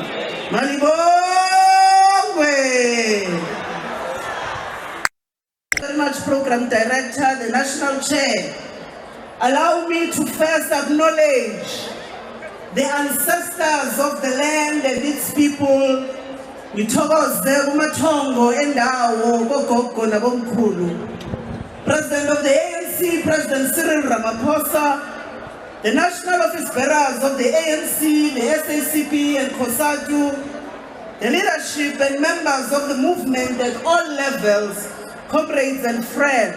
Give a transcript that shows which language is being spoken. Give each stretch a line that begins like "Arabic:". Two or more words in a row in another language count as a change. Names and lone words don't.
Zulu: Malibongwe!
English: Very much Program Director, the National Chair. Allow me to first acknowledge the ancestors of the land and its people.
Zulu: Ngithokoze kumathongo endawo gogogo nabomkhulu.
English: President of the ANC, President Cyril Ramaphosa, the national office bearers of the ANC, the SABC and COSATU, the leadership and members of the movement at all levels, comrades and friends.